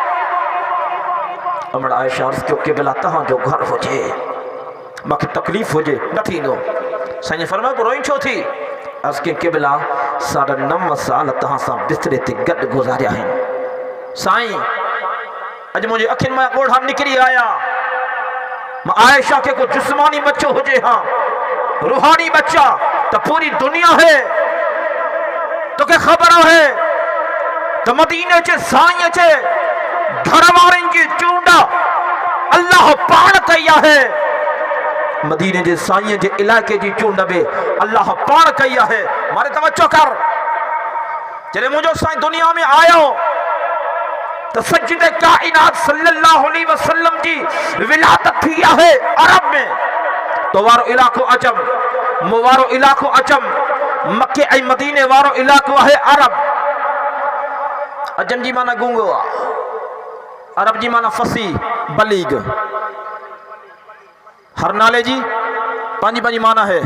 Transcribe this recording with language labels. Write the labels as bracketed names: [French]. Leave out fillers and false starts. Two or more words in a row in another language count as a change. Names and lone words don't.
[Sindhi] अमड़ आयशा अर्ज़ कयो क़िबला तव्हांजो घर हुजे, मूंखे तकलीफ़ हुजे न थींदो। साईं फरमायो पोइ रोई छो थी? अर्ज़ कयो क़िबला 9.5 साल तव्हां सां बिस्तरे ते गॾु गुज़ारिया आहिनि साईं, अॼु मुंहिंजे अखियुनि मां ॻोढ़ा निकिरी आया। मां आयशा खे को जिस्मानी बच्चो हुजे हाँ रूहानी बच्चा तो पूरी दुनिया है। तोखे ख़बर है तो मदीने चे साईं चे घर वारनि जी चूंड अल्लाह पाण कई है। मदीने जे साईं जे इलाके जी चूंड बि अल्लाह पाण कई है। मारे तवज्जो कर, जॾहिं मुंहिंजो साईं दुनिया में आयो तो सज्जदे काइनात [Arabic] صلى الله عليه وسلم [Sindhi] जी विलादत थी है अरब में। तो वारो इलाको अजम, वारो इलाको अजम, मक्के ऐं मदीने वारो इलाको है अरब। अजम जी माना गूंगो आ, अरब जी माना फसी बलीग। हर नाले जी पंहिंजी पंहिंजी माना है।